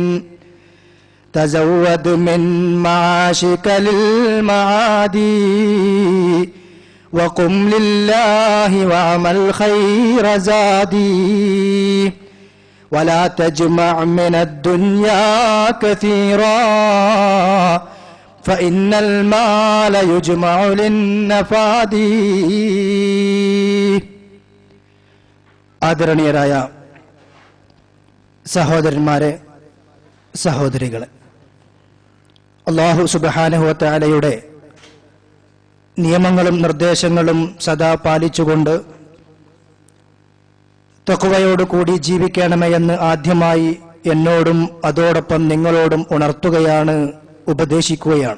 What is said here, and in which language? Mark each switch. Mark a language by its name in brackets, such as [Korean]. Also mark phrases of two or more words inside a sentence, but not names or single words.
[Arabic] تزود من معاشك للمعادي وقم لله واعمل خير زادي ولا تجمع من الدنيا كثيرا فإن المال يجمع للنفاد. [Malayalam] ആദരണീയരായ സഹോദരന്മാരെ, സഹോദരികളെ, [Arabic] الله سبحانه و تعالى [Malayalam] നിയമങ്ങളും നിർദ്ദേശങ്ങളും സദാ പാലിച്ചുകൊണ്ട് തഖ്വയോടുകൂടി ജീവിക്കണമേ എന്ന് ആദ്യമായി എന്നോടും അതോടൊപ്പം നിങ്ങളോടും ഉണർത്തുകയാണ്, ഉപദേശിക്കുകയാണ്.